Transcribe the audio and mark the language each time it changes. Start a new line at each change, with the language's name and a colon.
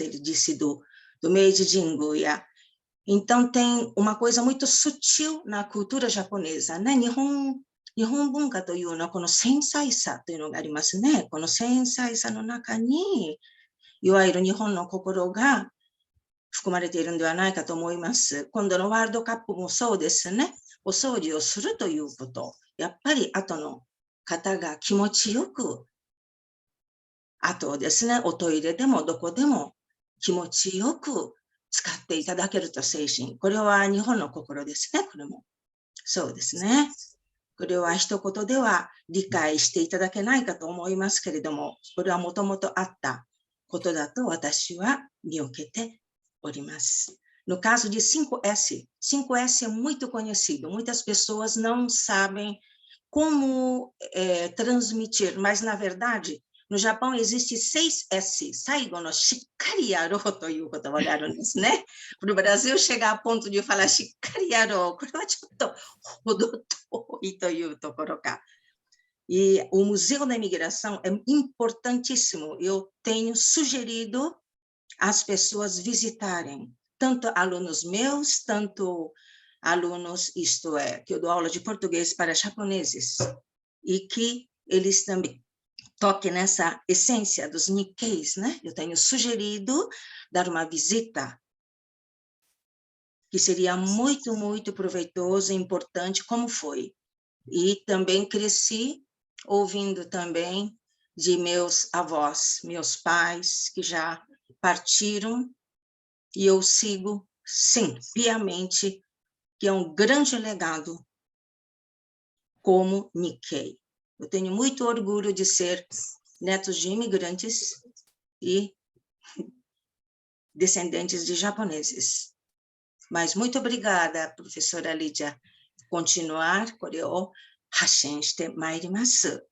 Portuguese: Ele disse do Meiji Jinguya. Então, tem uma coisa muito sutil na cultura japonesa, né?
Japanese: 日本文化というのは、この繊細さというのがありますね。この繊細さの中に、いわゆる日本の心が含まれているのではないかと思います。今度のワールドカップもそうですね。お掃除をするということ。やっぱり後の方が気持ちよく、あとですね、おトイレでもどこでも気持ちよく使っていただけると精神。これは日本の心ですね、これも。そうですね。これは一言では理解していただけないかと思いますけれども、これはもともとあったことだと私は見受けております。
Portuguese: No caso de 5S, 5S é muito conhecido. Muitas pessoas não sabem como transmitir, mas na verdade, no Japão existe 6S,
Japanese: 最後のしっかりやろうという言葉があるんですね。
Portuguese: No Brasil, chegar a ponto de falar
Japanese: しっかりやろう、これはちょっと程遠いというところか。
Portuguese: E o Museu da Imigração é importantíssimo. Eu tenho sugerido às pessoas visitarem, tanto alunos meus, tanto alunos, isto é, que eu dou aula de português para japoneses, e que eles também toquem nessa essência dos Nikkeis, né? Eu tenho sugerido dar uma visita, que seria muito, muito proveitoso e importante, como foi. E também cresci ouvindo também de meus avós, meus pais, que já partiram, e eu sigo, sim, piamente, que é um grande legado como Nikkei. Eu tenho muito orgulho de ser netos de imigrantes e descendentes de japoneses. Mas muito obrigada, professora Lídia. Continuar
Japanese: これを発信してまいります。